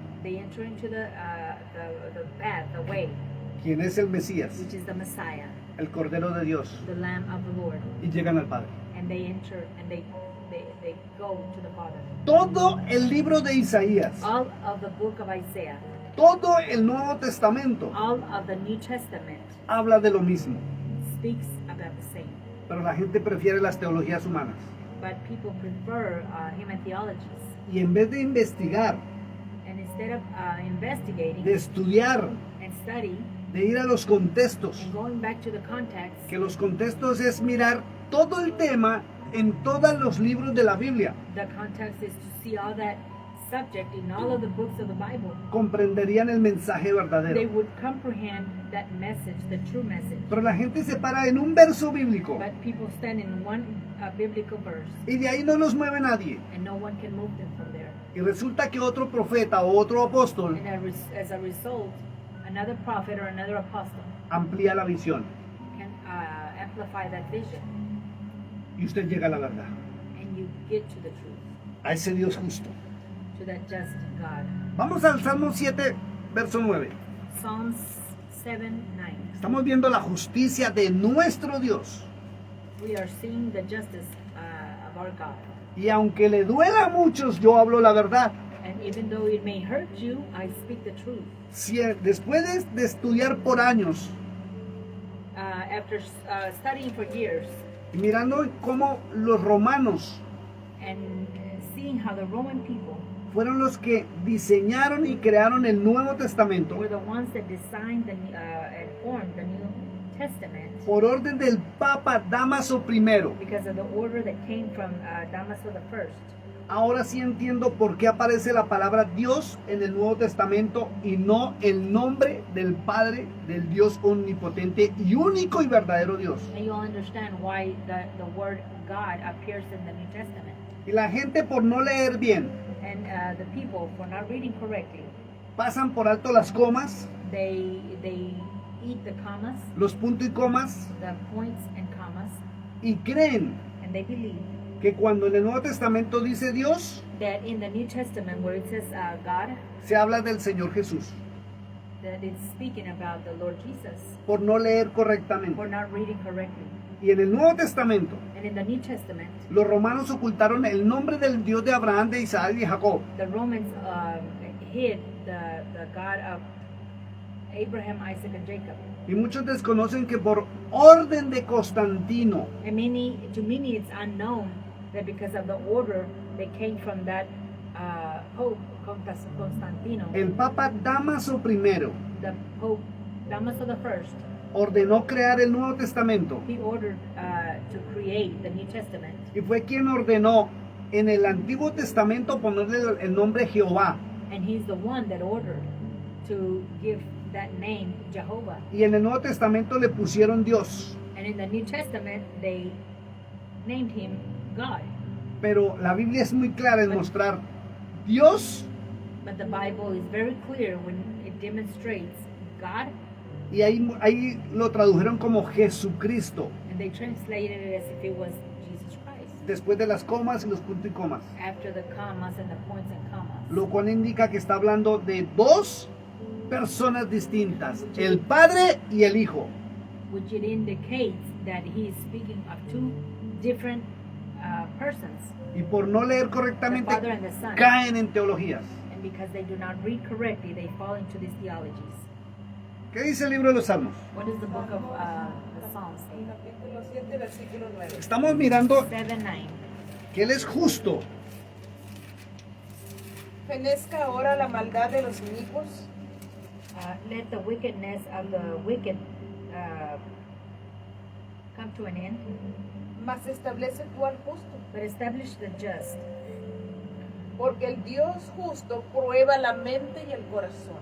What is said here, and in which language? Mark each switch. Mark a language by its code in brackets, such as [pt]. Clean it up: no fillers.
[en] They enter into the path, the way, [es] quien es el Mesías, [en] which is the Messiah, [es] el Cordero de Dios, [en] the Lamb of the Lord, [es] y llegan al Padre. [en] and they enter and they go to the Father. [es] Todo el libro de Isaías, [en] All of the book of Isaiah, [es] todo el Nuevo Testamento [en] all of the New Testament [es] habla de lo mismo, [en] speaks about the same. [es] pero la gente prefiere las teologías humanas. [en] But people prefer human theologies. [es] Y en vez de investigar, [en] And instead of investigating [es] de estudiar, [en] and study [es] de ir a los contextos, [en] and going back to the context, [es] que los contextos es mirar todo el tema en todos los libros de la Biblia, [en] the context is to see all that subject in all of the books of the Bible. [es] comprenderían el mensaje [en] They [es] verdadero. [en] would comprehend that message, the true message. [es] Pero la gente se para en un verso bíblico [en] But people stand in one biblical verse, [es] y de ahí no los mueve nadie. [en] and no one can move them from there. [es] Y resulta que otro profeta o otro apóstol [en] And as a result, another prophet or another apostle [es] amplía la visión [en] can amplify that vision, [es] y usted llega a la verdad, [en] and you get to the truth, [es] a ese Dios justo. [en] to that just God. [es] Vamos al Salmo 7, verso 9. [en] Psalms 7:9. [es] Estamos viendo la justicia de nuestro Dios. [en] We are seeing the justice of our God. [es] Y aunque le duela a muchos, yo hablo la verdad. [en] And even though it may hurt you, I speak the truth. [es] Si después de estudiar por años [en] After studying for years [es] y mirando cómo los romanos [en] and seeing how the Roman people [es] fueron los que diseñaron y crearon el Nuevo Testamento [en] were the ones that designed and formed the New Testament [es] por orden del Papa Dámaso I, [en] because of the order that came from Damaso I. [es] ahora sí entiendo por qué aparece la palabra Dios en el Nuevo Testamento y no el nombre del Padre, del Dios omnipotente y único y verdadero Dios. [en] And you'll understand why the word God appears in the New Testament. [es] Y la gente por no leer bien, [en] And the people, for not reading correctly, [es] pasan por alto las comas, [en] They eat the commas, [es] los puntos y comas, [en] the points and commas, [es] y creen [en] and they believe [es] que cuando en el Nuevo Testamento dice Dios, [en] that in the New Testament where it says God, [es] se habla del Señor Jesús, [en] that it's speaking about the Lord Jesus [es] por no leer [en] for [es] correctamente. [en] not reading correctly. [es] Y en el Nuevo Testamento, [en] And in the New Testament, [es] los romanos ocultaron el nombre del Dios de Abraham, de Isaac y de Jacob. [en] the Romans hid the God of Abraham, Isaac, and Jacob. [es] Y muchos desconocen que por orden de Constantino, [en] And to many it's unknown that because of the order they came from that Pope Constantino, [es] el Papa Dámaso I [en] the Pope Damaso I, [es] ordenó crear el Nuevo Testamento [en] he ordered to create the New Testament. [es] y fue quien ordenó en el Antiguo Testamento ponerle el nombre Jehová [en] And he's the one that ordered to give that name Jehovah. [es] y en el Nuevo Testamento le pusieron Dios. [en] And in the New Testament, they named him God. [es] Pero la Biblia es muy clara en mostrar Dios [en] But the Bible is very clear when it demonstrates God, [es] y ahí lo tradujeron como Jesucristo, [en] and they translated it as if it was Jesus Christ. [es] después de las comas y los puntos y comas, [en] After the commas and the points and commas. [es] lo cual indica que está hablando de dos personas distintas, el Padre y el Hijo. [en] Which it indicates that he is speaking of two different persons, [es] Y por no leer [en] the [es] correctamente, [en] Father and the Son. [es] caen en teologías. [en] And because they do not read correctly, they fall into these theologies. [es] ¿Qué dice el libro de los Salmos? [en] What is the book of the Psalms? [es] Capítulo 7, versículo 9. Estamos mirando [en] 7:9. [es] que Él es justo. Fenezca ahora la maldad de los inicuos, [en] Let the wickedness of the wicked come to an end, [es] mas establece tú al justo. [en] but establish the just, [es] Porque el Dios justo prueba la mente y el corazón.